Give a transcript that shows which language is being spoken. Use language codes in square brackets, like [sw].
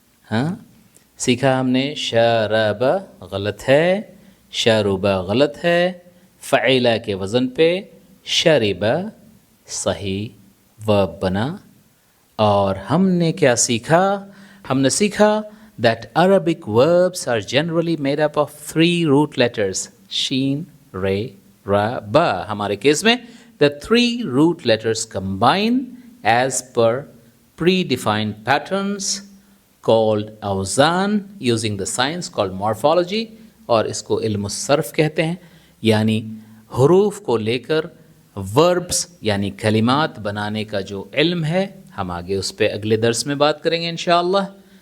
[ur] ہاں، سیکھا ہم نے شاربہ غلط ہے، شاروبہ غلط ہے، فعیلہ کے وزن پہ شاریبہ صحیح ورب بنا. اور ہم نے کیا سیکھا؟ ہم نے سیکھا [en] that Arabic verbs are generally made up of 3 root letters، شین، رے، را، با. [ur] ہمارے کیس میں [en] the 3 root letters combine as per predefined patterns called awzan using the science called morphology، [ur] اور اس کو علم الصرف کہتے ہیں. یعنی حروف کو لے کر وربس یعنی کلمات بنانے کا جو علم ہے، ہم آگے اس پہ اگلے درس میں بات کریں گے انشاءاللہ.